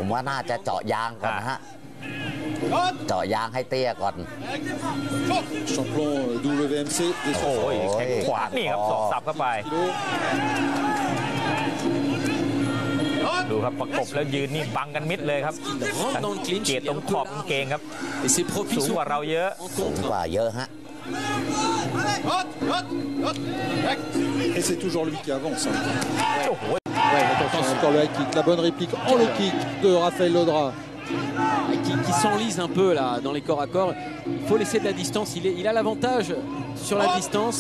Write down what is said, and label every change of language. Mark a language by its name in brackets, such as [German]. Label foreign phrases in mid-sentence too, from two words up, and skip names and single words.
[Thai] ทางที่ดีผมว่าน่าจะเจาะยางก่อนนะฮะเจาะยางให้เตี้ยก่อน [French] Champion WMC des [Thai] โอ้ยแข้งขวานี่ครับศอกสับเข้าไป [French] kilos. [Thai] ดูครับประกบแล้วยืนนี่บังกันมิดเลยครับ [French] rentre dans le clinch. [Thai] เกียรติตรงขอบกางเกงครับ [French] Et ses profils [Thai] สูง [French] sont [Thai] กว่าเราเยอะ [French] en [Thai] สูง [French] contre. [Thai] กว่าเยอะฮะ [French] Et c'est toujours lui qui avance. Hein. [Thai] โอ้โห [French] Ouais, attention, encore le high kick, la bonne réplique en low kick de Raphaël Laudra. Qui s'enlise un peu là dans les corps à corps. Il faut laisser de la distance. Il a l'avantage sur la distance.